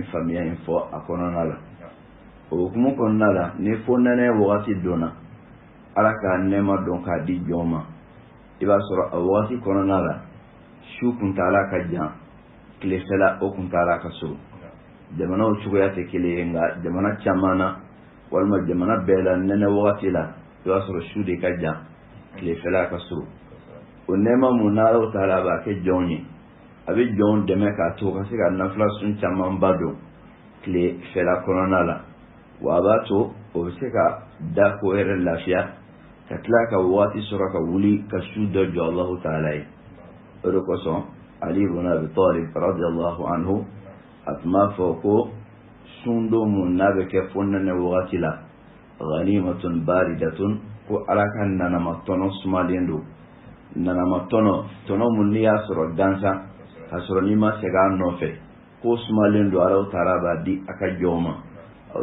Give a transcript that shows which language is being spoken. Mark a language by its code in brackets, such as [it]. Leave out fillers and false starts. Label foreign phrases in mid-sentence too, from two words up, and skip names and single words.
[bm] faamuya in fɔ a kɔnɔna la o hukumu kɔnɔna la ni fo nɛnɛ wagati donna ala ka nɛɛma dɔn k'a di jɔn ma i b'a sɔrɔ a wagati kɔnɔna la su kuntala ka jan tilefɛla o kuntala ka so jamanaw cogoya tɛ kelen ye nka jamana caman na walima jamana bɛɛ la nɛnɛ wagati la i b'a sɔrɔ su de ka jan tilefɛla ka so o nɛɛma mun n'Ala taala b'a kɛ jɔnw ye abi jon deme ka to ka se ka nafila sun caman ba don tile fɛla kɔnɔna la wa a b'a to o bɛ se ka da ko yɛrɛ lafiya ka tila ka waati sɔrɔ ka wuli ka su dɔ jɔ Allahu Taala ye o de kosɔn Ali ibn Abi Talib [ar] رضي الله عنه [bm] a tun b'a fɔ ko sun don mun n'a bɛ kɛ fo nɛnɛ wagati la [ar] غنيمة باردة [bm] ko Ala ka nanama tɔnɔ sumalen don nanama tɔnɔ mun n'i y'a sɔrɔ gansan ka sɔrɔ n'i ma segin a nɔfɛ ko sumalen don Allahu Taala b'a di a ka jɔnw ma o